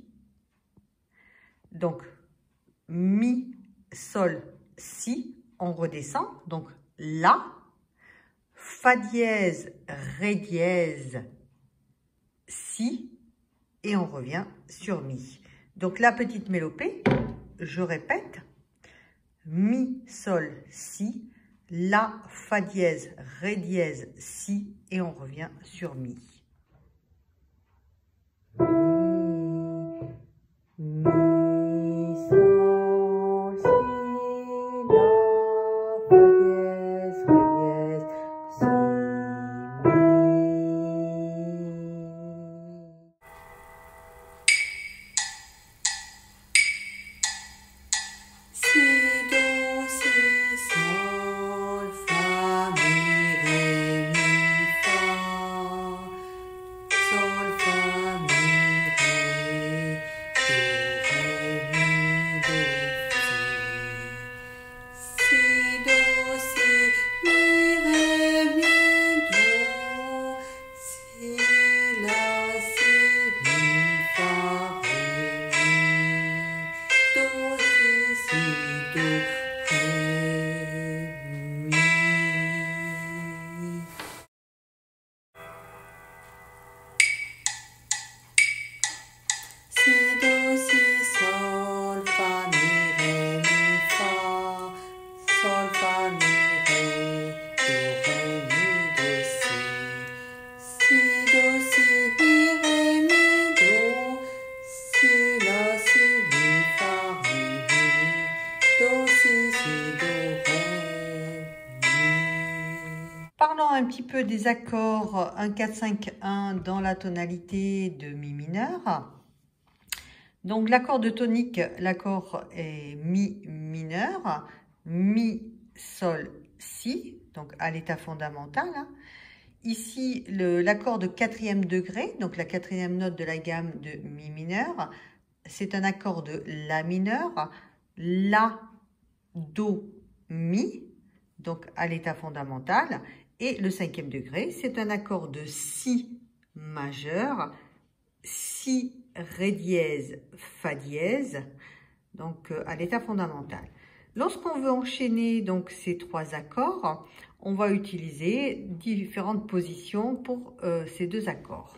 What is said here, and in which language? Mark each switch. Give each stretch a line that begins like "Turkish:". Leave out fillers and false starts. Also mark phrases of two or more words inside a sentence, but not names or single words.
French: Donc mi, sol, si, on redescend, donc la, fa dièse, ré dièse, si, et on revient sur mi. Donc la petite mélopée, je répète, mi, sol, si, la, fa dièse, ré dièse, si, et on revient sur mi. Mi, sol, si, la, fa dièse, ré dièse, si, mi. Si, do, si, sol, fa, mi, ré, mi, fa. Sol, fa, mi, ré, do, ré, mi, do, si. Si, do, si, mi, ré, mi, do. Si, la, si, mi, fa, ré, mi. Do, si, do, ré, mi. Si, do, si, sol, fa, mi, ré, mi, fa. Sol, fa, mi, ré, do, ré, mi, do, si. Si, do, si, mi, ré, mi, do. Si, la, si, mi, fa, ré, mi. Do, si, do, ré, mi. Parlons un petit peu des accords 1, 4, 5, 1 dans la tonalité de mi mineur. Donc l'accord de tonique, l'accord est mi mineur, mi, sol, si, donc à l'état fondamental. Ici, l'accord de quatrième degré, donc la quatrième note de la gamme de mi mineur, c'est un accord de la mineur, la, do, mi, donc à l'état fondamental. Et le cinquième degré, c'est un accord de si majeur, si, ré dièse, fa dièse, donc à l'état fondamental. Lorsqu'on veut enchaîner donc ces trois accords, on va utiliser différentes positions pour ces deux accords.